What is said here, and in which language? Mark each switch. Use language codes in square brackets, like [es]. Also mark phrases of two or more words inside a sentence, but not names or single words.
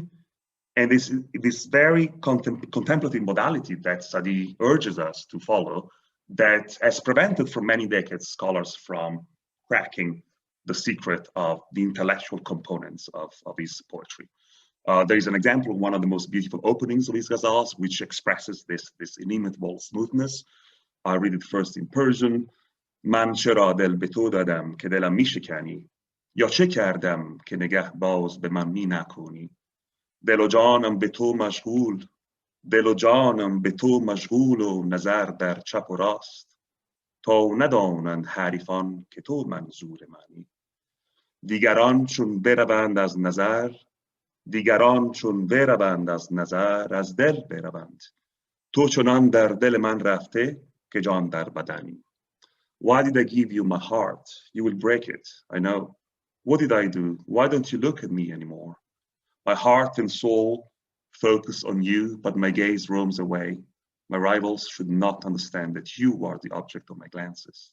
[en] And this very contemplative modality that Saadi urges us to follow, that has prevented for many decades scholars from cracking the secret of the intellectual components of his poetry. There is an example of one of the most beautiful openings of his ghazals, which expresses this inimitable smoothness. I read it first in Persian. [fa] من چرا دل به تو دادم که دلم می‌شکنی، یا چه کردم که نگه باز به من می‌نکنی. دل و جانم به تو مشغول، دل و جانم به تو مشغول و نظر در چپ و راست، تا ندانند حریفان که تو منظور منی. دیگران چون بروند از نظر، دیگران چون بروند از نظر، از دل بروند. تو چنان در دل من رفته که جان در بدنی. [en] Why did I give you my heart? You will break it, I know. What did I do? Why don't you look at me anymore? My heart and soul focus on you, but my gaze roams away. My rivals should not understand that you are the object of my glances.